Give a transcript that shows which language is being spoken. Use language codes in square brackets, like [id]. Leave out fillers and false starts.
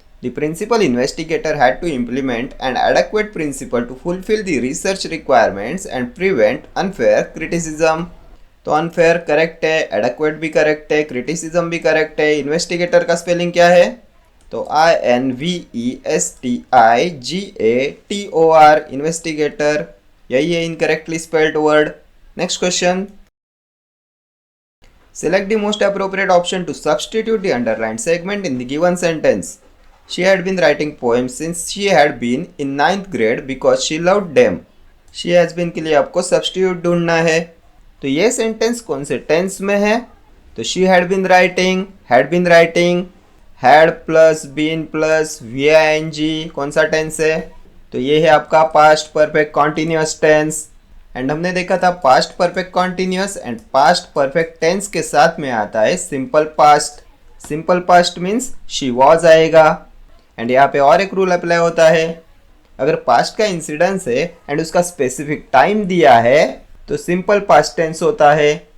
[en] The principal investigator had to implement an adequate principle to fulfill the research requirements and prevent unfair criticism. [hi] तो unfair correct है, adequate भी correct है, criticism भी correct है. investigator का spelling क्या है? तो INVESTIGATOR, investigator. यही है incorrectly spelled word. [en] Next question. Select the most appropriate option to substitute the underlined segment in the given sentence. She had been writing poems since she had been in 9th grade because she loved them. She has been [hi] के लिए आपको substitute ढूंढना है. तो ये sentence कौन से tense में है? तो [en] she had been writing, [hi] had plus been plus VING कौन सा टेंस है? तो ये है आपका past perfect continuous tense. And हमने देखा था past perfect continuous and past perfect tense के साथ में आता है simple past. Simple past means she was आएगा. एंड यहाँ पे और एक रूल अप्लाई होता है. अगर पास्ट का इंसिडेंस है एंड उसका स्पेसिफिक टाइम दिया है तो सिंपल पास्ट टेंस होता है.